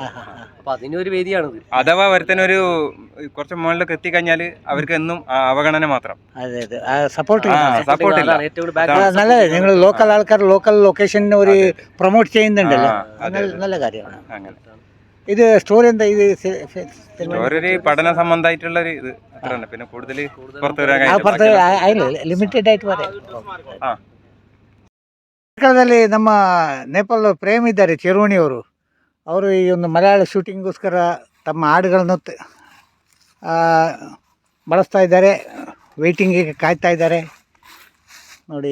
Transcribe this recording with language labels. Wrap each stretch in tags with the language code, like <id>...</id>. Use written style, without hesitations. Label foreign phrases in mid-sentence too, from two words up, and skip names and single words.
<ml>അഥവാ ഒരുത്തനൊരു കുറച്ച് മുകളിലേക്ക് എത്തിക്കഴിഞ്ഞാല് അവർക്ക് എന്നും അവഗണന മാത്രം, സപ്പോർട്ട് ഇല്ല. നിങ്ങൾ ലോക്കൽ ആൾക്കാർ</ml> <en>local location</en> <ml>ഒരു പ്രൊമോട്ട് ചെയ്യുന്നുണ്ടല്ലോ, നല്ല കാര്യമാണ്. അങ്ങനെ ഇത് സ്റ്റോറി എന്താ? ഇത് ഒരു പഠന സംബന്ധമായിട്ടുള്ള ഒരു ഇത് അത്ര തന്നെ. പിന്നെ കൂടുതൽ</ml> <kn>ಲಿಮಿಟೆಡ್ ಆಯ್ತು പറയാം. ನಮ್ಮ ನೇಪಾಳ ಪ್ರೇಮ್ ಇದ್ದಾರೆ, ಚೆರುವಣಿಯವರು. ಅವರು ಈ ಒಂದು ಮಲಯಾಳ ಶೂಟಿಂಗ್ಗೋಸ್ಕರ ತಮ್ಮ ಹಾಡುಗಳನ್ನು ಬಳಸ್ತಾ ಇದ್ದಾರೆ, ವೆಯ್ಟಿಂಗಿಗೆ ಕಾಯ್ತಾ ಇದ್ದಾರೆ ನೋಡಿ.</kn>